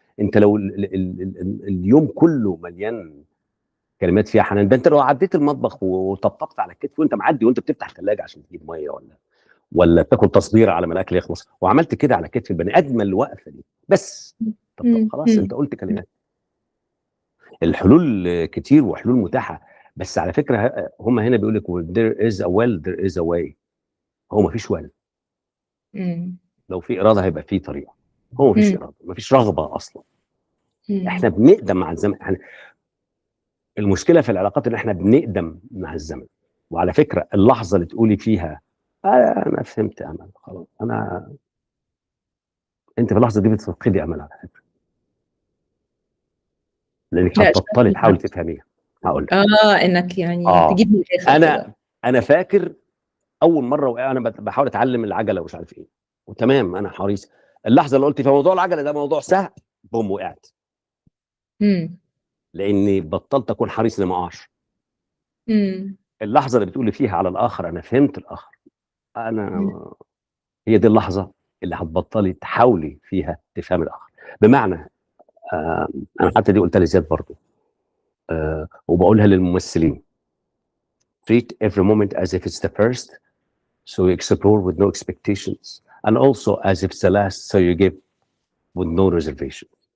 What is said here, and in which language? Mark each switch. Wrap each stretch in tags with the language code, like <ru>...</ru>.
<ar>انت لو اليوم كله مليان كلمات فيها حنان، ده انت لو عديت المطبخ وطبطبت على الكتف وانت معدي وانت بتفتح الثلاجه عشان تجيب ميه، ولا تاكل تصبيره على ما الاكل يخلص، وعملت كده على كتف البني ادم الوقفه دي بس. طب مم. خلاص انت مم. قلت كلمات. الحلول كتير وحلول متاحه. بس على فكره هم هنا بيقول لك</ar> <en>there is a will there is a way.</en> <ar>هو ما فيش will. مم. لو في اراده هيبقى في طريقه. هو ما فيش مم. اراده، ما فيش رغبه اصلا. احنا مم. بنقدم مع الزمن. المشكله في العلاقات ان احنا بنقدم مع الزمن. وعلى فكره اللحظه اللي تقولي فيها انا فهمت امل خلاص، انت في اللحظه دي بتفقدي امل على فكره، لانك لا هتبطلي تحاولي شكلها. تفهميها. هقول لك. انك يعني اه تجيب من الاخر كده. انا فاكر اول مره وانا بحاول اتعلم العجله ومش عارف ايه، وتمام انا حريص. اللحظه اللي قلت في موضوع العجله ده موضوع سهل، بوم وقعت. مم. لاني بطلت اكون حريص اني ما اقعش. مم. اللحظه اللي بتقولي فيها على الاخر انا فهمت الاخر، مم. انا هي دي اللحظه اللي هتبطلي تحاولي فيها تفهمي الاخر. بمعنى آه انا حتى دي قلتها لزياد برضو، وبقولها للممثلين.</ar> <en>treat every moment as if it's the first, so you explore with no expectations, and also as if it's the last, so you give with no reservation.</en>